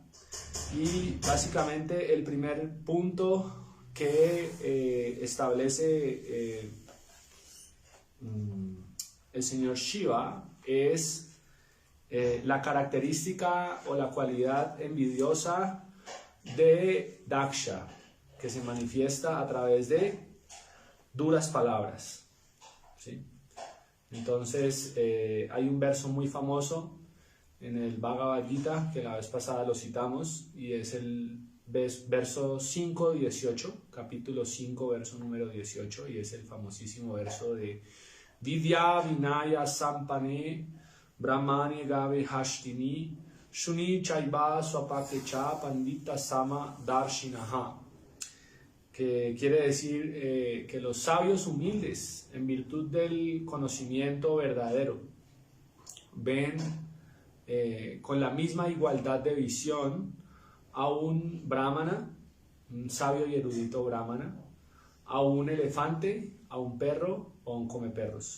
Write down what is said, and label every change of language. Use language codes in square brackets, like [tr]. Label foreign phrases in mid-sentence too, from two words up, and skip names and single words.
[es] Y básicamente el primer punto que establece el señor Shiva es la característica o la cualidad envidiosa de Daksha, que se manifiesta a través de duras palabras, ¿sí? Entonces hay un verso muy famoso en el Bhagavad Gita, que la vez pasada lo citamos, y es el verso 5.18, capítulo 5, verso número 18, y es el famosísimo verso de [sa] Vidya Vinaya Sampane Brahmani Gave Hashtini Shuni Chaiba Swapakecha Pandita Sama Darshinaha, [es] que quiere decir que los sabios humildes, en virtud del conocimiento verdadero, ven con la misma igualdad de visión a un brahmana, un sabio y erudito brahmana, a un elefante, a un perro o a un comeperros.